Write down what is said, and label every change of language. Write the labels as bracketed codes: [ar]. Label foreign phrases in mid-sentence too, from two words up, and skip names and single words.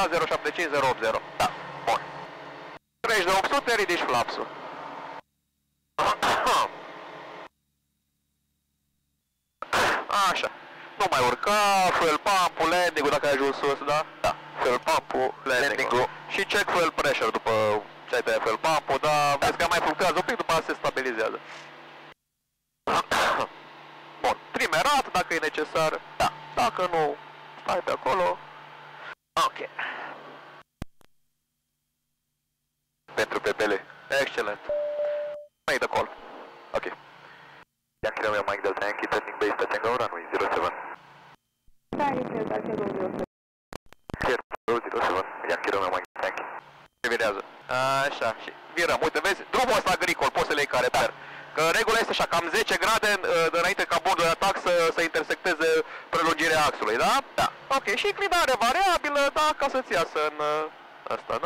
[ro] 075080. Da, bun. Treci de 800, ridici flapsul. Așa. Nu mai urca, [en] fuel pump-ul, landing-ul [ro] dacă ai ajuns sus, da? Da. [en] Fuel pump-ul, landing-ul. [ro] Și [en] check fuel pressure [ro] după ce ai tăiat [en] fuel pump-ul, [ro] dar vezi că mai fluctuează un pic, după aceea se stabilizează. Bun, trimerat dacă e necesar. Da. Dacă nu, stai pe acolo. Ok. Pentru pepele. Excelent. [en] Make the call. Ok. Yankee Romeo Mike Delta Yankee, turning base, touching go, runway 07. Yankee Delta 07. Clear, 07, Yankee Romeo Mike Delta Yankee. [ro] Revirează. Așa, și virăm. Uite, vezi, drumul ăsta agricol, poți să le iei ca reper. Că regula este așa, cam 10 grade înainte ca bordul de atac să intersecteze prelungirea axului, da? Da. Ok, și inclinare variabilă, da, ca să-ți iasă în asta, da?